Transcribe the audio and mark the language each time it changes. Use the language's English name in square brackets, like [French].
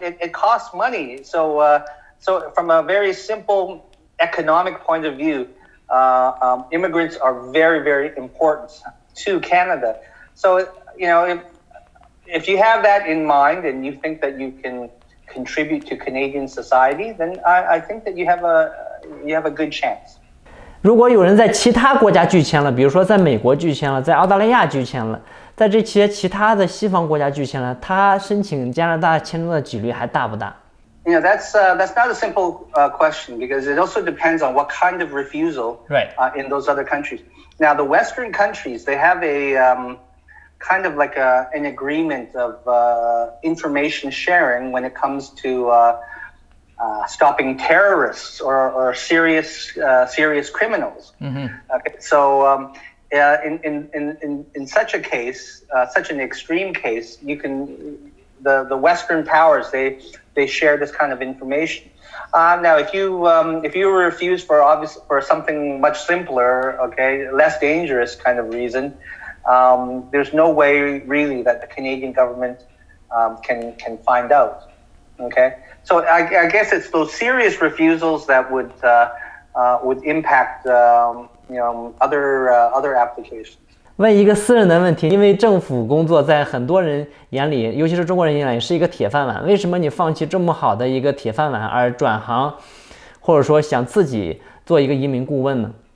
[English] It costs money. So from a very simple economic point of view, immigrants are very, very important to Canada. So if you have that in mind and you think that you can contribute to Canadian society, then I think that you have a good chance. [Chinese] 如果有人在其他国家拒签了，比如说在美国拒签了，在澳大利亚拒签了，在这些其他的西方国家拒签了，他申请加拿大签证的几率还大不大？ [English] That's not a simple question, because it also depends on what kind of refusal in those other countries. Now, the Western countries, they have a kind of like an agreement of information sharing when it comes to stopping terrorists or serious criminals. Mm-hmm. Okay, so in such a case, such an extreme case, the Western powers, they share this kind of information. Now, if you refuse for something much simpler, okay, less dangerous kind of reason, there's no way really that the Canadian government can find out. Okay, so I guess it's those serious refusals that would impact other applications. [Chinese] 问一个私人的问题，因为政府工作在很多人眼里，尤其是中国人眼里是一个铁饭碗。为什么你放弃这么好的一个铁饭碗而转行，或者说想自己做一个移民顾问呢？